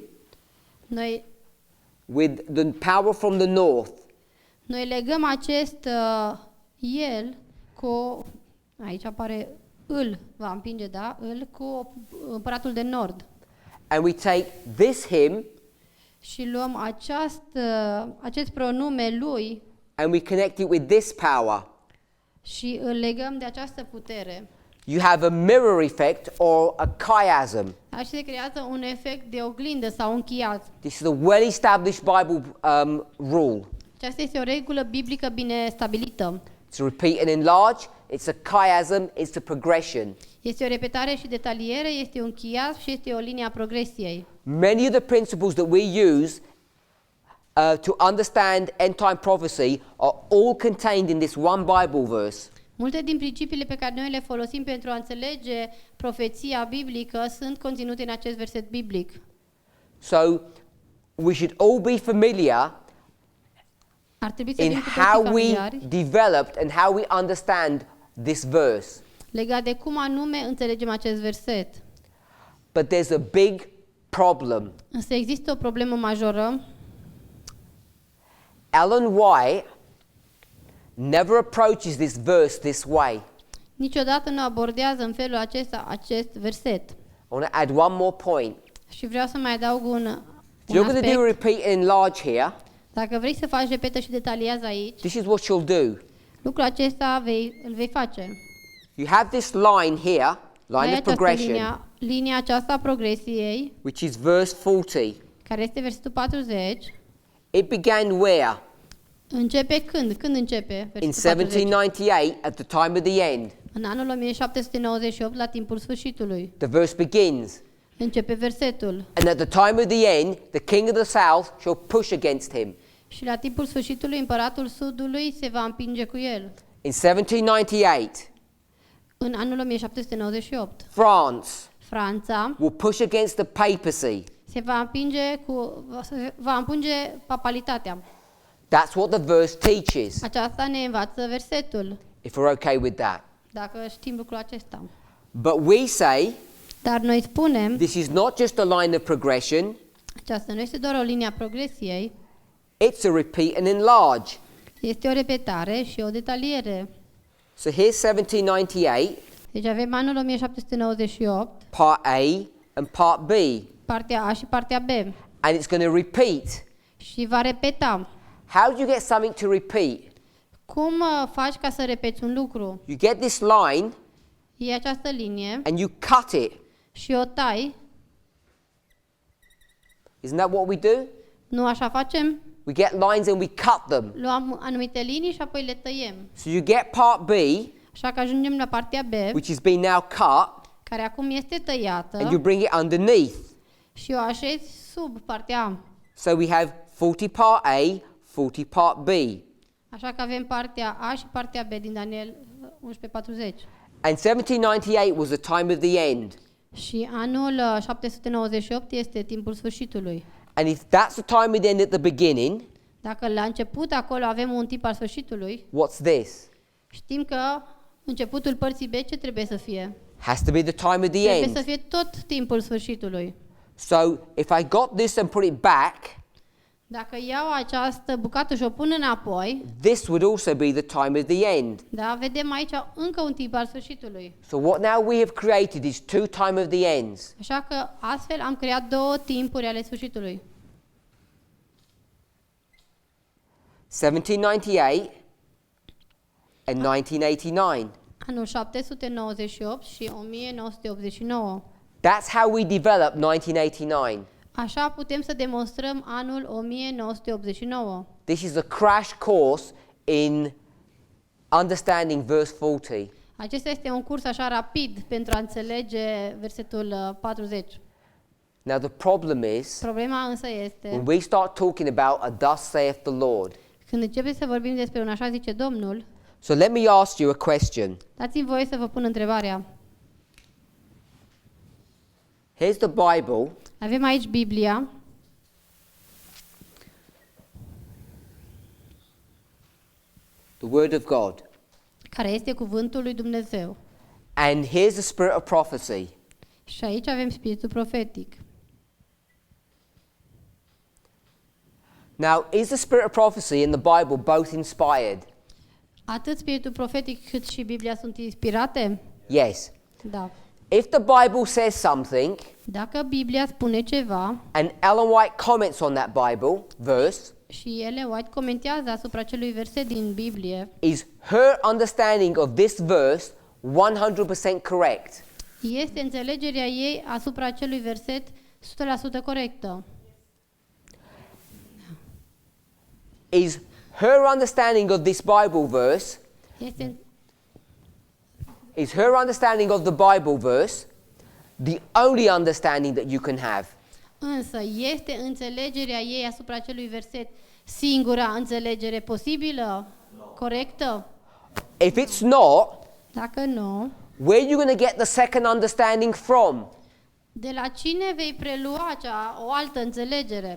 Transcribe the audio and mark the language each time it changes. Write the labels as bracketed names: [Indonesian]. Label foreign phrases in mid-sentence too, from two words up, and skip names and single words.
[Romanian] noi [English] with the power from the north. [Romanian] Noi legăm acest el cu, aici apare îl, va împinge, da? Îl cu împăratul de nord. [English] And we take this hymn [Romanian] Și luăm acest pronume lui [English] and we connect it with this power. [Romanian] și îl legăm de această putere. [English] You have a mirror effect or a chiasm. [Romanian] Așa se creează un efect de oglindă sau un chiasm. [English] This is a well-established Bible rule. [Romanian] Aceasta este o regulă biblică bine stabilită. [English] To repeat and enlarge, it's a chiasm, it's a progression. [Romanian] Este o repetare și detaliere, este un chiasm și este o linie a progresiei. [English] Many of the principles that we use to understand end-time prophecy are all contained in this one Bible verse. [Romanian] Multe din principiile pe care noi le folosim pentru a înțelege profeția biblică sunt conținute în acest verset biblic. [English] So we should all be familiar [Romanian] Ar trebui să [English] in [Romanian] fim cu [English] how [Romanian] toții [English] we [Romanian] familiari [English] developed and how we understand this verse. [Romanian] legat de cum anume înțelegem acest verset. [English] But there's a big problem. [Romanian] Însă există o problemă majoră. [English] Ellen White never approaches this verse this way. [Romanian] Niciodată nu abordează în felul acesta acest verset. [English] I want to add one more point. [Romanian] Și vreau să mai adaug un [English] If you're going to do [Romanian] aspect. [English] repeat and enlarge here, [Romanian] Dacă vrei să faci repetă și detaliază aici, [English] this is what you'll do. [Romanian] lucrul acesta îl vei face. [English] You have this line here, line [Romanian] Ai [English] of [Romanian] această [English] progression, [Romanian] linia aceasta a progresiei, [English] which is verse 40. [Romanian] care este versetul 40. [English] It began where? [Romanian] Începe când? Când începe [English] In [Romanian] versetul 40? [English] 1798, at the time of the end. [Romanian] În anul 1798, la timpul sfârșitului. [English] The verse begins. [Romanian] Începe versetul. [English] And at the time of the end, the king of the south shall push against him. [Romanian] Și la timpul sfârșitului, împăratul sudului se va împinge cu el. [English] In 1798, [Romanian] În anul 1798, [English] France [Romanian] Franța [English] will push against the papacy. [Romanian] se va împinge papalitatea. [English] That's what the verse teaches, [Romanian] Aceasta ne învață versetul, [English] if we're okay with that. [Romanian] dacă știm lucrul acesta. [English] But we say [Romanian] Dar noi spunem, [English] this is not just a line of progression, [Romanian] aceasta nu este doar o linie a progresiei, [English] it's a repeat and enlarge. [Romanian] este o repetare și o detaliere. [English] So here's 1798, [Romanian] Deci avem anul 1798, [English] part A and part B. [Romanian] partea A și partea B. [English] And it's going to repeat. [Romanian] Și va repeta. [English] How do you get something to repeat? [Romanian] Cum faci ca să repeți un lucru? [English] You get this line [Romanian] Iei această linie [English] and you cut it. [Romanian] și o tai. [English] Isn't that what we do? [Romanian] Nu așa facem? [English] We get lines and we cut them. [Romanian] Luăm anumite linii și apoi le tăiem. [English] So you get part B, [Romanian] Așa că ajungem la partea B, [English] which has been now cut, [Romanian] care acum este [English] and [Romanian] tăiată [English] you bring it underneath. [Romanian] și o așezi sub partea A. [English] So we have 40 part A, 40 part B. [Romanian] Așa că avem partea A și partea B din Daniel 11:40. [English] And 1798 was the time of the end. [Romanian] Și anul 798 este timpul sfârșitului. [English] And if that's the time of the end at the beginning, [Romanian] Dacă la început acolo avem un tip al sfârșitului, [English] what's this? [Romanian] știm că începutul părții B ce trebuie să fie? [English] Has to be the time of the [Romanian] Trebuie să [English] end. [Romanian] fie tot timpul sfârșitului. [English] So if I got this and put it back, [Romanian] Dacă iau această bucată și o pun înapoi, [English] this would also be the time of the end. [Romanian] da, vedem aici încă un tip al sfârșitului. [English] So what now we have created is two time of the ends. [Romanian] Așa că astfel am creat două timpuri ale sfârșitului. [English] 1798 and 1989. [Romanian] Anul 798 și 1989. [English] That's how we developed 1989. [Romanian] Așa putem să demonstrăm anul 1989. [English] This is a crash course in understanding verse 40. [Romanian] Acesta este un curs așa rapid pentru a înțelege versetul 40. [English] Now the problem is, [Romanian] Problema însă este, [English] when we start talking about a thus saith the Lord. [Romanian] când începem să vorbim despre un așa zice Domnul, [English] So let me ask you a question. [Romanian] dați-mi voie să vă pun întrebarea. [English] Here's the Bible. [Romanian] Avem aici Biblia, [English] The Word of God. [Romanian] care este cuvântul lui Dumnezeu. [English] And here's the spirit of prophecy. [Romanian] Și aici avem spiritul profetic. [English] Now, is the spirit of prophecy and the Bible both inspired? [Romanian] Atât spiritul profetic cât și Biblia sunt inspirate? [English] Yes. [Romanian] Da. [English] If the Bible says something [Romanian] Dacă Biblia spune ceva [English] and Ellen White comments on that Bible verse, [Romanian] și Ellen White comentează asupra acelui verset din Biblie, [English] is her understanding of this verse 100% correct? [Romanian] este înțelegerea ei asupra acelui verset 100% corectă? [English] Is her understanding of this Bible verse, [Romanian] Este, [English] is her understanding of the Bible verse the only understanding that you can have? [Romanian] însă este înțelegerea ei asupra acelui verset singura înțelegere posibilă, corectă? [English] If it's not, [Romanian] Dacă nu, [English] where are you going to get the second understanding from? [Romanian] de la cine vei prelua o altă înțelegere?